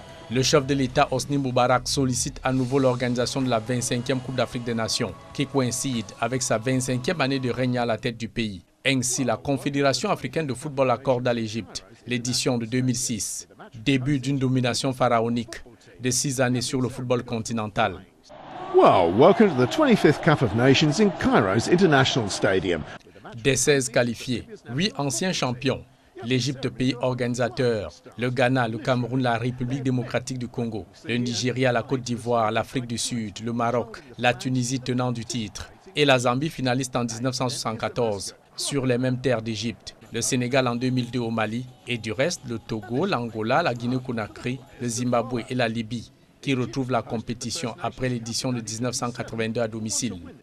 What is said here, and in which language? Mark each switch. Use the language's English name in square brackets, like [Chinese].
[French] Le chef de l'État Hosni Moubarak sollicite à nouveau l'organisation de la 25e Coupe d'Afrique des Nations, qui coïncide avec sa 25e année de règne à la tête du pays. Ainsi, la Confédération africaine de football accorde à l'Égypte l'édition de 2006, début d'une domination pharaonique de 6 années sur le football continental. [English] Well, welcome to the 25th Cup of Nations in Cairo's International Stadium. [French] Des 16 qualifiés, 8 anciens champions, l'Égypte pays organisateur, le Ghana, le Cameroun, la République démocratique du Congo, le Nigeria, la Côte d'Ivoire, l'Afrique du Sud, le Maroc, la Tunisie tenant du titre et la Zambie finaliste en 1974 sur les mêmes terres d'Égypte, le Sénégal en 2002 au Mali et du reste le Togo, l'Angola, la Guinée-Conakry, le Zimbabwe et la Libye qui retrouvent la compétition après l'édition de 1982 à domicile.